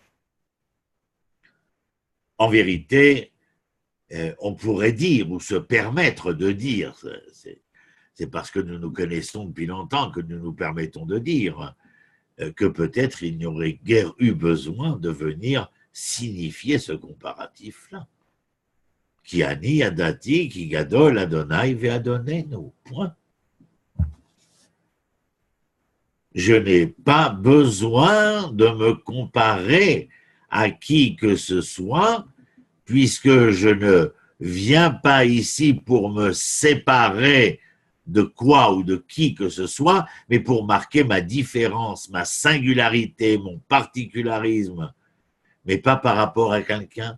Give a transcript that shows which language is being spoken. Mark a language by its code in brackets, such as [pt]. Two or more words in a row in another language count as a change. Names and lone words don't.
[fr] En vérité, on pourrait dire ou se permettre de dire, c'est parce que nous nous connaissons depuis longtemps que nous nous permettons de dire que peut-être il n'y aurait guère eu besoin de venir signifier ce comparatif-là. [he] כי אני ידעתי כי גדול ה' ואדונינו. [fr] Point. Je n'ai pas besoin de me comparer à qui que ce soit, puisque je ne viens pas ici pour me séparer de quoi ou de qui que ce soit, mais pour marquer ma différence, ma singularité, mon particularisme, mais pas par rapport à quelqu'un.